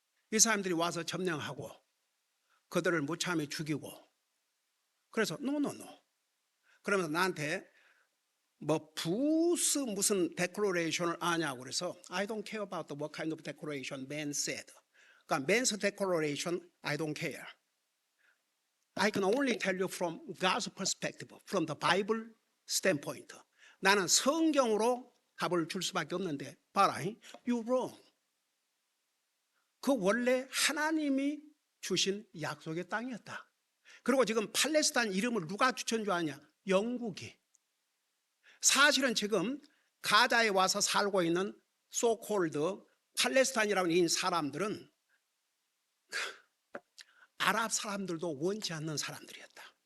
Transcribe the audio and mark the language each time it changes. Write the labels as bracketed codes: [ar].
[ko] 이 사람들이 와서 점령하고 그들을 무참히 죽이고, 그래서 노노노, 그러면서 나한테 뭐 부스 무슨 데클레이션을 아냐고 그래서 [en] I don't care about what kind of declaration man said. 그러니까 man's declaration I don't care. I can only tell you from God's perspective, from the Bible standpoint. [ko] 나는 성경으로 답을 줄 수밖에 없는데, 봐라, [en] you wrong. [ko] 그 원래 하나님이 주신 약속의 땅이었다. 그리고 지금 팔레스타인 이름을 누가 추천 줄 아냐? 영국이. 사실은 지금 가자에 와서 살고 있는 소콜드 팔레스타인이라는 이 사람들은 아랍 사람들도 원치 않는 사람들이었다.